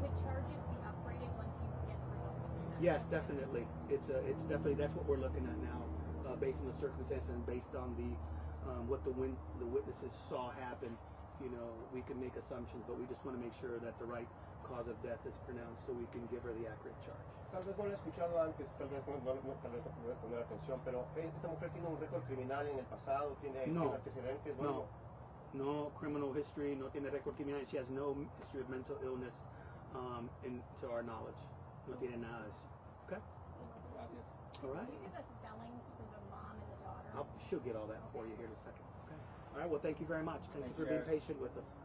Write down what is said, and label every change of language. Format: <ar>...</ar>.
<en>could charges be upgraded once you get the results? yes, definitely. It's definitely that's what we're looking at now, based on the circumstances and based on the what the witnesses saw happen. We can make assumptions, but we just want to make sure that the right cause of death is pronounced so we can give her the accurate charge.</en> <es>Tal vez no lo he escuchado antes, tal vez no voy a poner atención, pero esta mujer tiene un récord criminal en el pasado, tiene antecedentes,</es> <en>No criminal history,</en> <es>no tiene récord criminal.</es> <en>She has no history of mental illness, to our knowledge.</en> <es>No tiene nada de eso. Okay? Gracias.</es> <en>All right. Can you give us spellings for the mom and the daughter? She'll get all that for you here in a second. Okay. All right. Well, thank you very much. Thank you for being patient with us.</en>